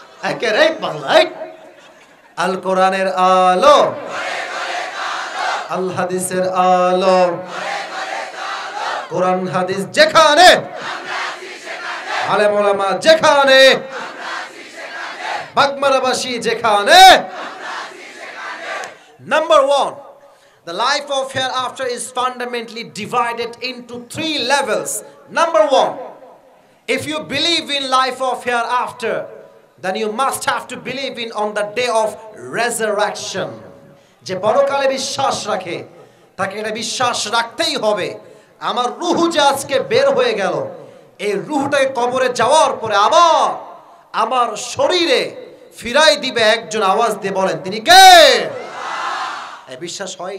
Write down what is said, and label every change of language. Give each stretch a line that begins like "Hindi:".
Bangla: একেরে বাংলায় আল কোরআনের আলো, আল হাদিসের আলো, কোরআন হাদিস যেখানে, আলেম ওলামা যেখানে, বাগমারাবাসী যেখানে।
English: Number 1, the life of hereafter is fundamentally divided into 3 levels. Number 1, if you believe in life of hereafter, then you must have to believe in on the day of resurrection.
Bangla: যে পরকালে বিশ্বাস রাখে তাকে এটা বিশ্বাস রাখতেই হবে, আমার রূহ যে আজকে বের হয়ে গেল, এই রূহটাকে কবরে যাওয়ার পরে আবার আমার শরীরে ফিরাই দিবে একজন। আওয়াজ দিয়ে বলেন তিনি কে? এই বিশ্বাস হয়?